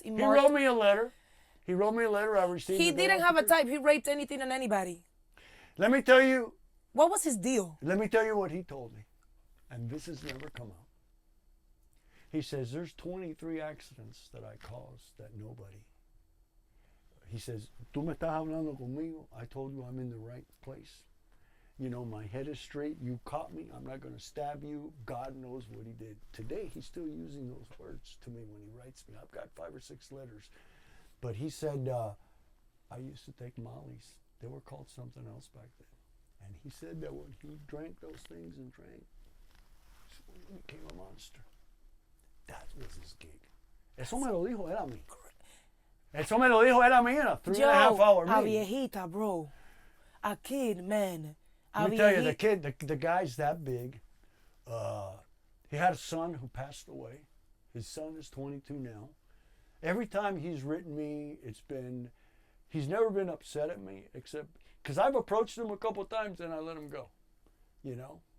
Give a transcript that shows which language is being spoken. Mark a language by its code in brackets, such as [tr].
[en] He wrote me a letter. I received He didn't have a type. He raped anything and anybody. Let me tell you. What was his deal? Let me tell you what he told me. And this has never come out. He says, there's 23 accidents that I caused that nobody... He says, [es] tú me estás hablando conmigo. [en] I told you I'm in the right place. You know, my head is straight. You caught me. I'm not going to stab you. God knows what he did. Today, he's still using those words to me when he writes me. I've got 5 or 6 letters. But he said, I used to take Molly's. They were called something else back then. And he said that when he drank those things and drank, he became a monster. That was his gig. [es] Eso me lo dijo él a mí. Eso me lo dijo él a mí [en] in a 3.5 hour meeting. A viejita, bro. A kid, man. Let me tell you, the guy's that big. He had a son who passed away. His son is 22 now. Every time he's written me, he's never been upset at me, except because I've approached him a couple of times and I let him go, you know.